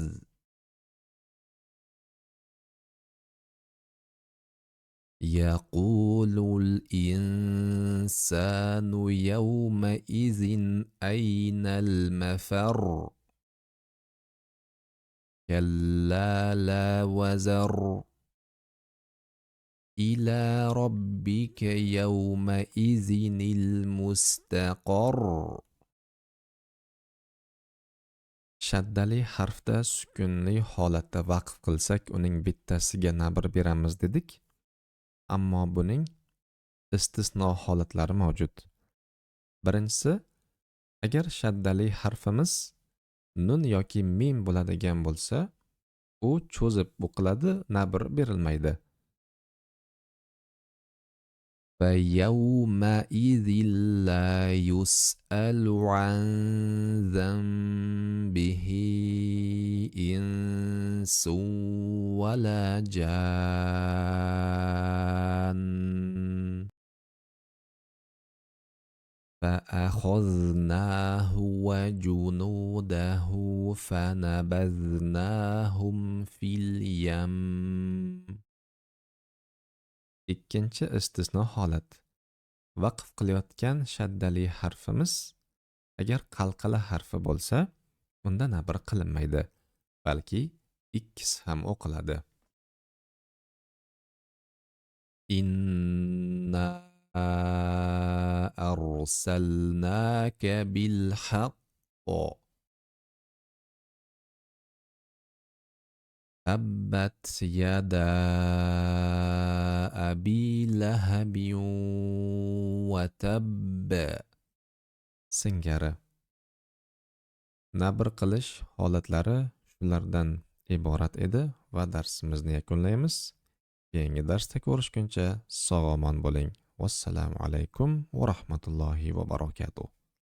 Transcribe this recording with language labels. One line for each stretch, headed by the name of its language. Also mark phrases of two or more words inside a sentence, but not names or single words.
Arabic: يقول الإنسان يومئذ أين المفر كلا لا وزر إلى ربك يومئذ المستقر.
Uzbek: Shaddali harfda sukunli holatda vaqf qilsak uning bittasiga nabr beramiz dedik. Ammo buning istisno holatlari mavjud. Birinchisi, agar shaddali harfimiz nun yoki mim bo'ladigan bo'lsa, u cho'zib o'qiladi, nabr berilmaydi.
Arabic: فَيَوْمَئِذٍ لَا يُسْأَلُ عَنْ ذَنبِهِ إِنسٌ وَلَا جَانٌّ فَأَخَذْنَاهُ وَجُنُودَهُ فَنَبَذْنَاهُمْ فِي الْيَمِّ.
Uzbek: Ikkinchi istisno holat. Vaqf qilayotgan shaddali harfimiz agar qalqala harfi bo'lsa, unda nabr qilinmaydi, balki ikkisi ham o'qiladi.
Arabic: إنا أرسلناك بالحق تبت يدا أبي لهب وتب
Uzbek: singari nabr qilish holatlari shulardan iborat edi va darsimizni yakunlaymiz. Keyingi darsda ko'rishguncha sog' omon bo'ling.
Arabic: والسلام عليكم ورحمة الله وبركاته.